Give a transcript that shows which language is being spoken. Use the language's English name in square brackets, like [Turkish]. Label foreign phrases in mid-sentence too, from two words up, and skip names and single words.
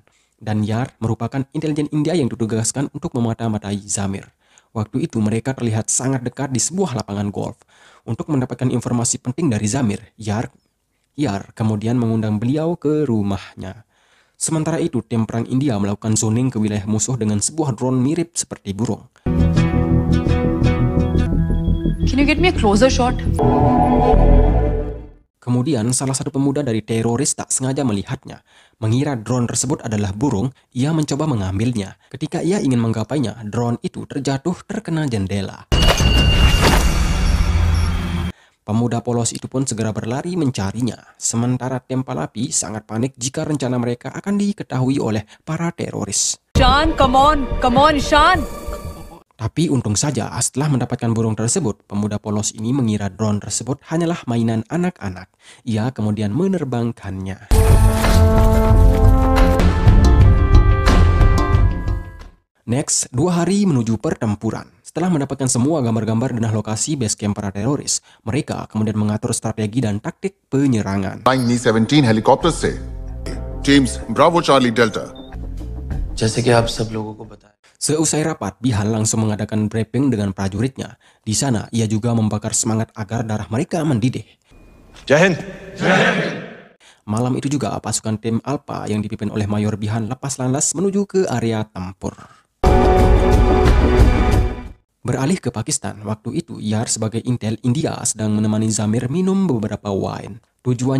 [Indonesian] Dan Yar merupakan intelijen India yang ditugaskan untuk memata-matai Zamir. Waktu itu mereka terlihat sangat dekat di sebuah lapangan golf. Untuk mendapatkan informasi penting dari Zamir, Yar kemudian mengundang beliau ke rumahnya. Sementara itu, tim perang India melakukan zoning ke wilayah musuh dengan sebuah drone mirip seperti burung. [English] Can you get me a closer shot? [Indonesian] Kemudian, salah satu pemuda dari teroris tak sengaja melihatnya. Mengira drone tersebut adalah burung, ia mencoba mengambilnya. Ketika ia ingin menggapainya, drone itu terjatuh terkena jendela. Pemuda polos itu pun segera berlari mencarinya. Sementara tim Pahlavi sangat panik jika rencana mereka akan diketahui oleh para teroris. [English] Shan, come on, Shan. [Indonesian] Tapi untung saja setelah mendapatkan burung tersebut, pemuda polos ini mengira drone tersebut hanyalah mainan anak-anak. Ia kemudian menerbangkannya. Next, 2 hari menuju pertempuran. Setelah mendapatkan semua gambar-gambar dan lokasi base camp para teroris, mereka kemudian mengatur strategi dan taktik penyerangan. [English] Mi-17 helikopter से teams Bravo Charlie Delta. [Hindi] जैसे कि आप सब लोगों को बताया. [Indonesian] Seusai rapat, Bihan langsung mengadakan briefing dengan prajuritnya. Di sana, ia juga membakar semangat agar darah mereka mendidih. [Hindi] जय हिंद. [Indonesian] Malam itu juga pasukan tim Alpha yang dipimpin oleh Mayor Bihan lepas landas menuju ke area tempur. Beralih ke Pakistan, waktu itu Yar sebagai intel India sedang menemani Zamir minum beberapa wine.